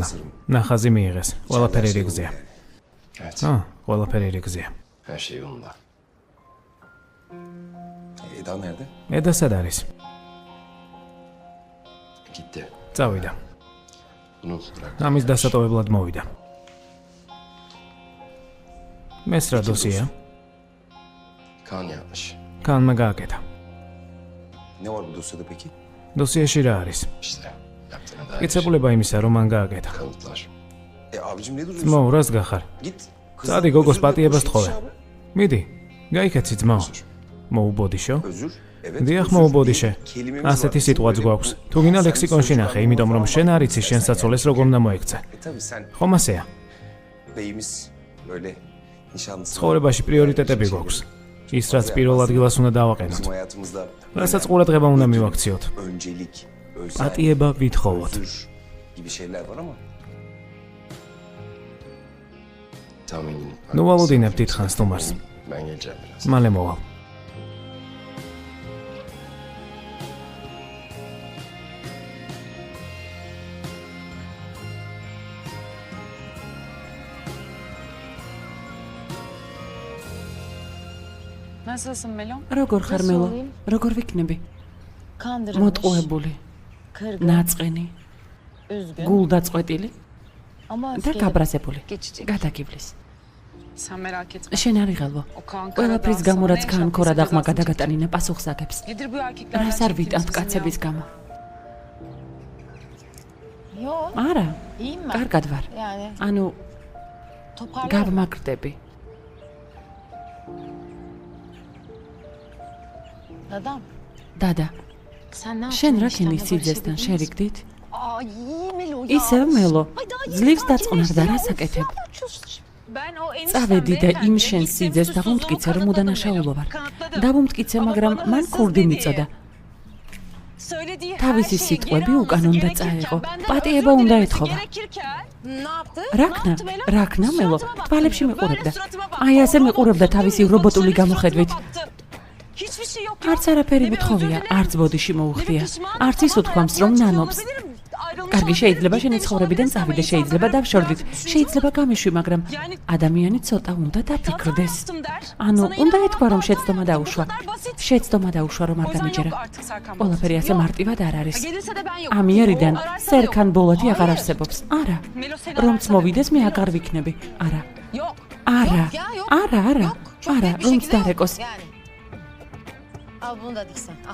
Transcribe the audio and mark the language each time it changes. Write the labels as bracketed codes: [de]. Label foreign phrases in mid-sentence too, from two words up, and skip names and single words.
[ka] ნახაზი მიიღეს. ყველაფერი რიგზეა. [tr] Evet. [ka] ყველაფერი რიგზეა. [tr] Her şey yolunda. Eda nerede? [ka] eda სად არის? [tr] Gitti. [ka] წავიდა. [tr] Bunu bırak. [ka] ამის დასატოვებლად მოვიდა. მეს რა დოსია? [tr] Kaan yapmış. [ka] კანმა გააკეთა. [tr] Ne var bu dosyada peki? [ka] დოსიაში რა არის? [tr] İşte yaptığına dair [ka] მტკიცებულება იმისა, რომ მან გააკეთა. [tr] kanıtlar. Abicim ne duruyorsun? [ka] ძმაო, რას გახარ? [tr] Git. [ka] წადი გოგოს პატიებას თხოვე. მიდი. გაიქეცი ძმაო. მოუბოდიშო? [tr] Özür. Evet. [ka] დიახ, [tr] özür. [ka] მოუბოდიშე. [tr] Kelimemiz var. [ka] ასეთი სიტყვაც გვაქვს. თუ გინდა ლექსიკონში ნახე, იმიტომ რომ შენ არ იცი შენ საცოლეს როგორ უნდა მოექცე. [tr] Tabii sen [ka] ხომ ასეა? [tr] beyimiz böyle nişanlısı. [ka] ცხოვრებაში პრიორიტეტები გვაქვს. ის რაც პირველ ადგილას უნდა დავაყენოთ. [tr] Bizim hayatımızda [ka] რასაც ყურადღება უნდა მივაქციოთ. [tr] öncelik, özel, [ka] პატიება ვითხოვოთ. [tr] özür gibi şeyler var ama Tamam eminim. [ka] ნუ ვალოდინებ დიდხანს თუმარს. [tr] Ben geleceğim biraz. [ka] მალე მოვალ. [tr] Nasılsın Melon? [ka] როგორ ხარ მელო? როგორ ვიქნები? [tr] Kandırılmış, [ka] მოტყუებული, [tr] kırgın, [ka] ნაწყენი, [tr] üzgün [ka] გულდაწყვეტილი [tr] ama [ka] და [tr] öfkeli. [ka] გაბრაზებული. [tr] Geçecek. [ka] გადაგივლის. [tr] Sen merak etme. [ka] შენ არ იღალბო. [tr] O kan [ka] ყველაფრის გამო რაც ქან ქორა დაღმა გადაგატანინა პასუხს აგებს. [tr] Nedir bu erkeklerden [ka] რას არ [tr] çektiğimiz [ka] ვიტანთ [tr] bizim [ka] კაცების [tr] ya? [ka] გამო? [tr] Yo, [ka] არა, [tr] iyiyim ben. [ka] კარგად ვარ. [tr] Yani [ka] ანუ [tr] toparlarım. [ka] გავმაგრდები. [tr] Dadam, [ka] დადა, [tr] sen ne [ka] შენ [tr] yaptın [ka] რა [tr] eniştemle [ka] ქენის სიძესთან [tr] barışabildiniz mi? [ka] შერიგდით? [tr] Aa, iyi Melo ya. [ka] ისევ მელო, [tr] Ay, daha yeni [ka] ძლივს [tr] tatil [ka] დაწყნარდა [tr] işte [ka] რა [tr] ya. [ka] საკეთებ? [tr] Of, ne yapıyorsun? Ben o [ka] წავედი და იმ შენს სიძეს დავუმტკიცე, რომ უდანაშაულო ვარ. დავუმტკიცე, მაგრამ მან ქურდი მიწოდა. თავისი სიტყვები უკან უნდა წაეღო. პატიება უნდა ეთხოვა. [tr] Ne yaptı? [ka] რაკნა, რაკნა მელო, თვალებში მიყურებდა. აი ასე მიყურებდა თავისი რობოტული გამოხედვით. არც არაფერი უთხოვია, არც ბოდიში მოუხდია. არც ის უთქვამს, რომ ნანობს. კარგი, შეიძლება შენი ცხოვრებიდან წავიდე, შეიძლება დავშორდით, შეიძლება გამიშვი, მაგრამ ადამიანი ცოტა უნდა დაფიქრდეს. ანუ, უნდა ეთქვა, რომ შეცდომა დაუშვა. შეცდომა დაუშვა, რომ არ დამეჯერა. ყველაფერი ასე მარტივად არ არის. ამიერიდან სერქან ბოლათი აღარ არსებობს. არა. რომც მოვიდეს, მე აღარ ვიქნები. არა. არა. არა, არა. არა, რომც დარეკოს. [tr] Al bunu da diksen. Al.